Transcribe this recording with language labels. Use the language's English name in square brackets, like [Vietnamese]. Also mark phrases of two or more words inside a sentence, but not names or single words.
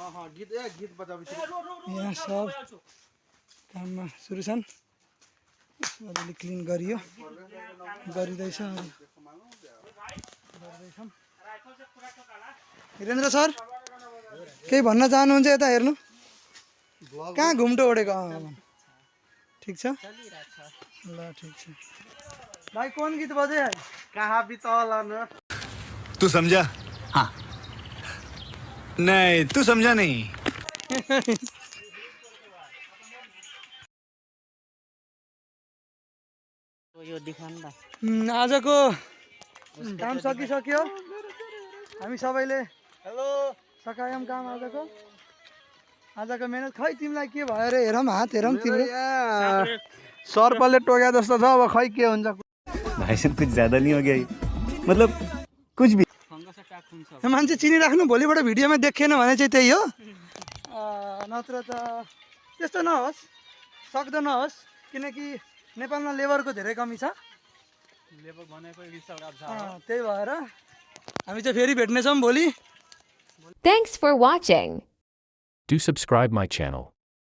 [Nepali] यहाँ सब काममा सुरु छन् अलिअलि क्लिन गरियो गरिँदैछ गर्दैछौँ वीरेन्द्र सर केही भन्न चाहनुहुन्छ यता हेर्नु कहाँ घुम्टो ओढेको ठिक छ ल ठिक छ भाइ [Hindi] कौन गीत बजे है [Nepali] कहाँ बितौला न [Hindi] तू समझा हाँ नहीं तू समझा नहीं [Nepali] आजको काम सकिसक्यो हामी सबैले हेलो सकायौँ काम आजको मेहनत खै तिमीलाई के भयो रे हेरौँ हात हेरौँ तिम्रो सर्पले टोक्या जस्तो छ अब खै के हुन्छ [Hindi] भाई साहब कुछ ज्यादा नहीं हो गया ये? मतलब कुछ भी [Nepali] मान्छे चिनिराख्नु भोलिबाट भिडियोमा देखेन भने चाहिँ त्यही हो नत्र त त्यस्तो नहोस् सक्दो नहोस् किनकि नेपालमा लेबरको धेरै कमी छ त्यही भएर हामी चाहिँ फेरि भेट्नेछौँ भोलि [English] Thanks for watching. Do subscribe my channel.